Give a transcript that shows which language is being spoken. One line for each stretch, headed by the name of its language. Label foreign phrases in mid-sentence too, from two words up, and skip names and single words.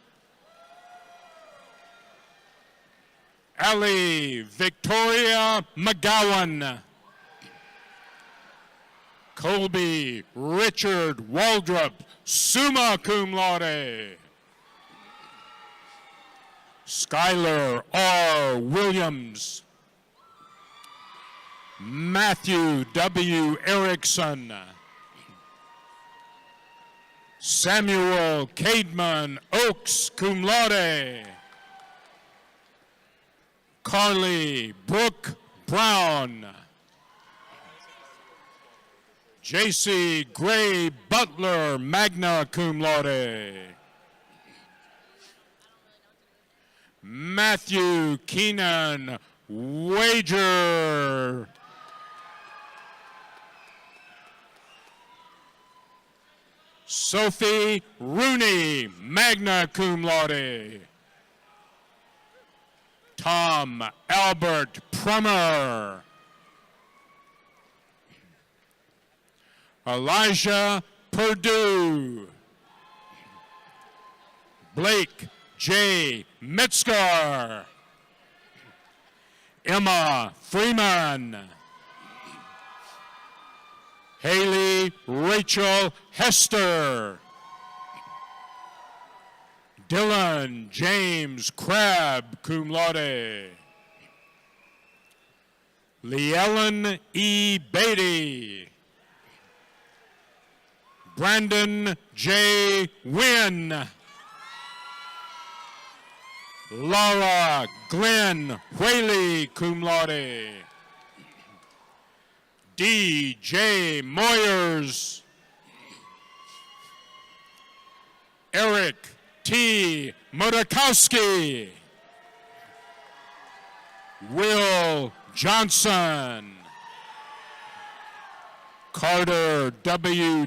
English: Allie Victoria McGowan. Colby Richard Waldrop,
Latin: summa cum laude.
English: Skylar R. Williams. Matthew W. Erickson. Samuel Cademan Oaks,
Latin: cum laude.
English: Carly Brooke Brown. J.C. Gray Butler,
Latin: magna cum laude.
English: Matthew Keenan Wager. Sophie Rooney,
Latin: magna cum laude.
English: Tom Albert Prummer. Elijah Perdue. Blake J. Metzger. Emma Freeman. Haley Rachel Hester. Dylan James Crabb,
Latin: cum laude.
English: Leellen E. Beatty. Brandon J. Wynn. Laura Glenn Whaley,
Latin: cum laude.
English: D.J. Moyers. Eric T. Murkowski. Will Johnson. Carter W.